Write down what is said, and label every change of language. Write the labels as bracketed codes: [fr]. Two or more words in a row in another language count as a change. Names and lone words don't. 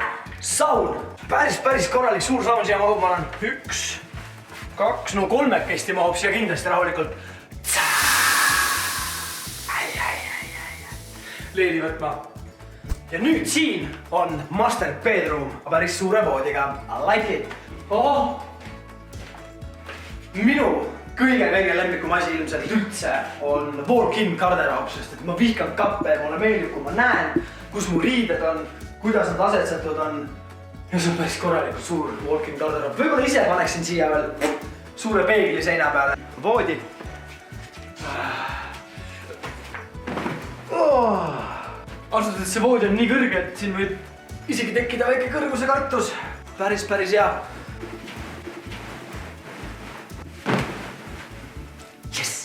[et] Saun, päris korralik suur saun siia mahub, ma olen 1, 2, no 3 mahub siia kindlasti rahulikult. Leeli võtma. Ja nüüd siin on [en] master bedroom [et] päris suure voodiga. [en] I like it. [et] Minu kõige lemmikum asi ilmselt üldse on walk-in garderoob, sest et ma vihkan kappe ja mulle meeldib, kui ma näen, kus mu riided on, kuidas nad asetsetud on. Ja see on päris korralikult suur walk-in garderoob. Võib-olla ise paneksin siia veel suure peegli seina peale. Voodi. Ausalt, et see voodi on nii kõrge, et siin võib isegi tekkida väike kõrguse kartus. Päris hea. Yes!